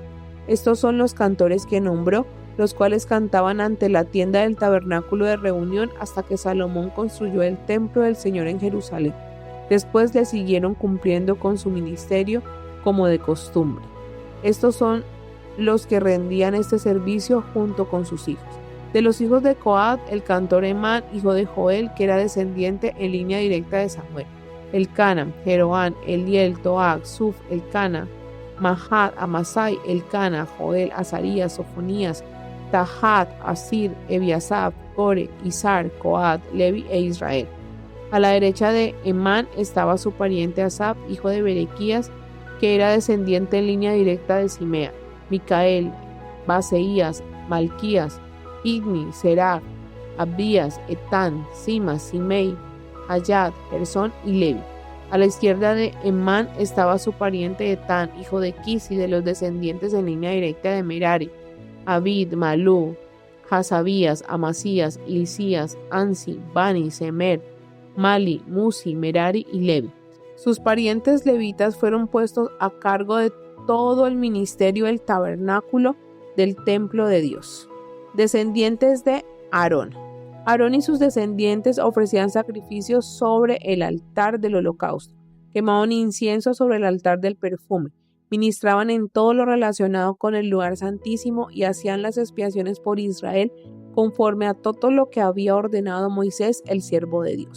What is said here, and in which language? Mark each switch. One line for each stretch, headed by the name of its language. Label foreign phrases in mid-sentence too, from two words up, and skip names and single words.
Spanish: Estos son los cantores que nombró, los cuales cantaban ante la tienda del tabernáculo de reunión hasta que Salomón construyó el templo del Señor en Jerusalén. Después le siguieron cumpliendo con su ministerio como de costumbre. Estos son los que rendían este servicio junto con sus hijos. De los hijos de Coat, el cantor Emán, hijo de Joel, que era descendiente en línea directa de Samuel. Elcana, Jeroán, Eliel, Toag, Suf, Elcana, Mahat, Amasai, Elcana, Joel, Azarías, Sofonías, Tahat, Asir, Ebiasaf, Core, Izar, Coat, Levi e Israel. A la derecha de Emán estaba su pariente Asaf, hijo de Berequías, que era descendiente en línea directa de Simea, Micael, Baseías, Malquías, Igni, Serag, Abías, Etán, Sima, Simei, Hayat, Gersón y Levi. A la izquierda de Emán estaba su pariente Etán, hijo de Kisi, de los descendientes en línea directa de Merari, Abid, Malú, Hasabías, Amasías, Hilcías, Ansi, Bani, Semer, Mali, Musi, Merari y Levi. Sus parientes levitas fueron puestos a cargo de todo el ministerio del tabernáculo del templo de Dios. Descendientes de Aarón. Aarón y sus descendientes ofrecían sacrificios sobre el altar del holocausto, quemaban incienso sobre el altar del perfume, ministraban en todo lo relacionado con el lugar santísimo y hacían las expiaciones por Israel conforme a todo lo que había ordenado Moisés, el siervo de Dios.